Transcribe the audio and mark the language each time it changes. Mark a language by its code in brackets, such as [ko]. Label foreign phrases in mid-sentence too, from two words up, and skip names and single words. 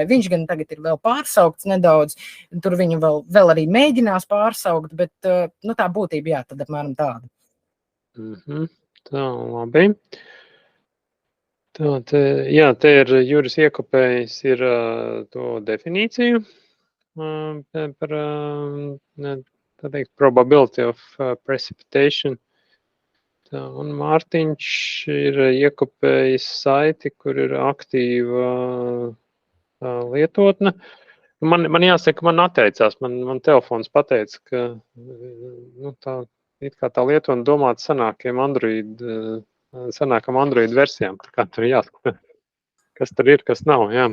[lv] Viņš gan tagad ir vēl pārsaukts nedaudz, tur viņu vēl arī mēģinās pārsaukt, bet tā būtība, jā, tad apmēram tāda. Tā, labi. Tā, te ir Juris Iekopējs ir to definīciju par, tā teikt, [en] probability of precipitation. [lv] Tā, un Mārtiņš ir Iekopējis saiti, kur ir aktīva lietotne. Man jāsaka, man atteicās, man telefons pateica, ka tā lietotne domāta senākam Android versijām, tā kā tur jāskatā, kas tur ir, kas nav, jā.